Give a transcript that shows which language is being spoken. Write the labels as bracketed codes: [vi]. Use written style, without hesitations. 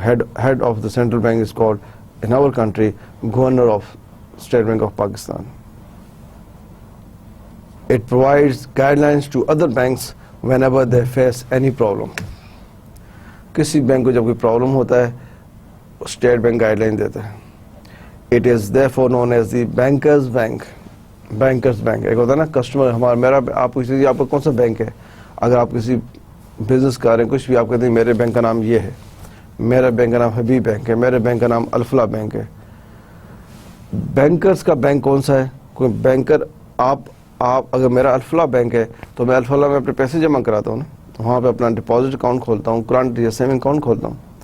[en] Head of the central bank is called in our country governor of state bank of Pakistan. It provides guidelines to other banks whenever they face any problem. [ur] کسی bank کو جب کوئی problem ہوتا ہے state bank guide line دیتا ہے. [en] It is therefore known as the bankers bank. [ur] Bankers bank ایک ہوتا ہے نا کسٹمر ہمارا, میرا آپ کو چیز آپ کا کون سا بینک ہے, اگر آپ کسی بزنس کر رہے ہیں کچھ بھی آپ کہتے ہیں میرے بینک کا نام یہ ہے, میرا بینک کا نام حبیب بینک ہے, میرے بینک کا نام الفلا بینک ہے. بینکرز کا بینک کون سا ہے؟ کوئی بینکر آپ اگر میرا الفلا بینک ہے تو میں الفلا میں اپنے پیسے جمع کراتا ہوں نا, وہاں پہ اپنا ڈپازٹ اکاؤنٹ کھولتا ہوں, کرنٹ یا سیونگ اکاؤنٹ کھولتا ہوں.